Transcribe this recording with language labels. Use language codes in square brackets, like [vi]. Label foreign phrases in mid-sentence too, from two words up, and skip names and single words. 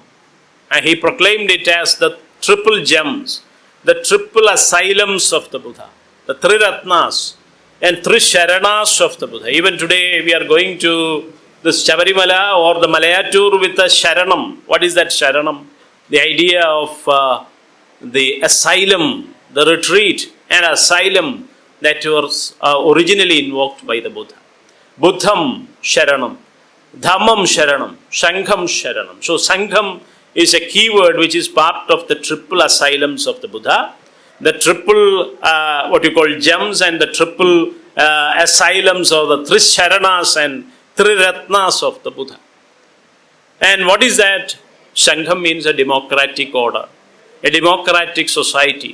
[en] And he proclaimed it as the triple gems, the triple asylums of the Buddha, the Triratnas and Trisharanas of the Buddha. Even today, we are going to the Shabarimala or the Malayatur with a Sharanam. What is that Sharanam? The idea of the asylum, the retreat and asylum that was originally invoked by the Buddha. [pi] Buddham Sharanam, Dhammam Sharanam, Sangham Sharanam. [en] So Sangham is a keyword which is part of the triple asylums of the Buddha, the triple what you call gems and the triple asylums or the Trisharanas and Triratnas of the Buddha. And what is that? Sangham means a democratic order, a democratic society.